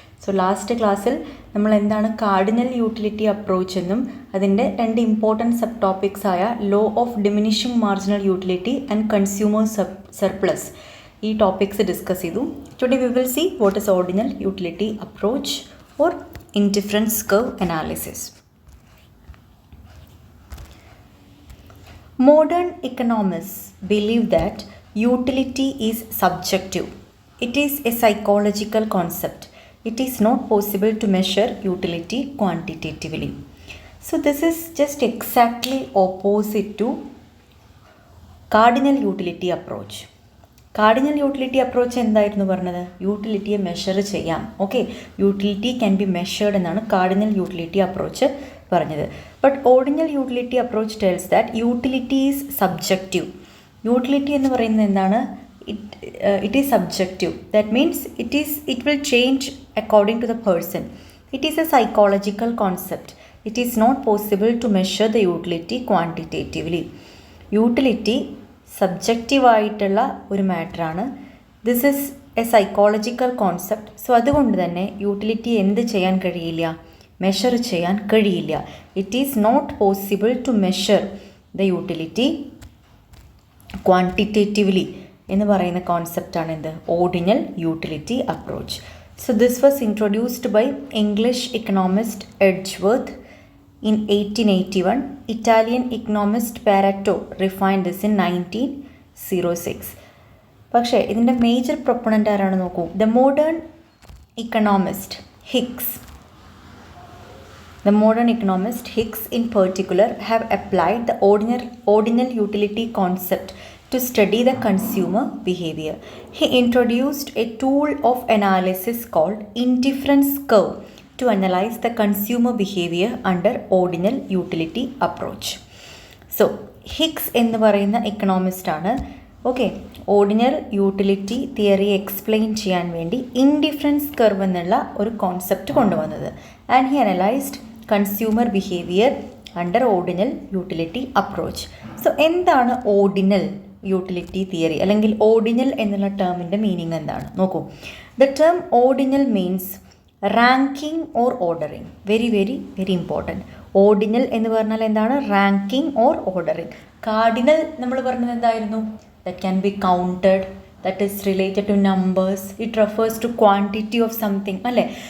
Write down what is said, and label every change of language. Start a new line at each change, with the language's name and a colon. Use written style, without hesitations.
English: so last ക്ലാസ്സിൽ
Malayalam: നമ്മൾ എന്താണ്
English: cardinal utility approach
Malayalam: എന്നും അതിൻ്റെ രണ്ട്
English: Important sub topics ആയ law of diminishing marginal utility and consumer surplus ഈ topics discuss ചെയ്തു. Today we will see what is ordinal utility approach or indifference curve analysis. Modern economists believe that utility is subjective. It is a psychological concept. It is not possible to measure utility quantitatively. So this is just exactly opposite to cardinal utility approach. Cardinal utility approach
Malayalam: എന്തായിരുന്നു പറഞ്ഞത്? യൂട്ടിലിറ്റിയെ measure ചെയ്യാം.
English: Okay, utility can be measured എന്നാണ് cardinal utility approach പറഞ്ഞത്. But ordinal utility approach tells that utility is subjective. Utility
Malayalam: എന്ന് പറയുന്നത് എന്താണ്?
English: It is subjective. That means it will change according to the person. It is a psychological concept. It is not possible to measure the utility quantitatively.
Malayalam: Utility subjective ആയിട്ടുള്ള ഒരു മാറ്ററാണ്.
English: This is a psychological concept.
Malayalam: So അതുകൊണ്ട് തന്നെ utility എന്ത് ചെയ്യാൻ കഴിയില്ല? Measure ചെയ്യാൻ കഴിയില്ല.
English: It is not possible to measure the utility quantitatively
Malayalam: എന്ന് പറയുന്ന കോൺസെപ്റ്റാണ് എന്ത്?
English: Ordinal utility approach. So this was introduced by English economist Edgeworth in 1881. Italian economist Pareto refined this in 1906.
Malayalam: പക്ഷേ ഇതിൻ്റെ മേജർ പ്രൊപ്പണൻ്റ് ആരാണ് നോക്കൂ.
English: The modern economist Hicks. The modern economist Hicks in particular have applied the ordinal utility concept to study the consumer behavior. He introduced a tool of analysis called indifference curve to analyze the consumer behavior under ordinal utility approach.
Malayalam: So Hicks എന്ന് പറയുന്ന economist ആണ് ordinal utility theory explain ചെയ്യാൻ വേണ്ടി indifference curve എന്നുള്ള ഒരു concept കൊണ്ടുവന്നത്.
English: And he analysed consumer behaviour under ordinal utility approach.
Malayalam: So എന്താണ് ordinal utility theory അല്ലെങ്കിൽ ഓർഡിനൽ എന്നുള്ള ടേമിൻ്റെ മീനിങ് എന്താണ് നോക്കൂ.
English: The term ordinal means ranking or ordering. Very very very important. Ordinal
Malayalam: എന്ന് പറഞ്ഞാൽ എന്താണ്?
English: Ranking or ordering. Cardinal
Malayalam: നമ്മൾ പറഞ്ഞത് എന്തായിരുന്നു?
English: That can be counted, that is related to numbers, it refers to quantity of something അല്ലേ.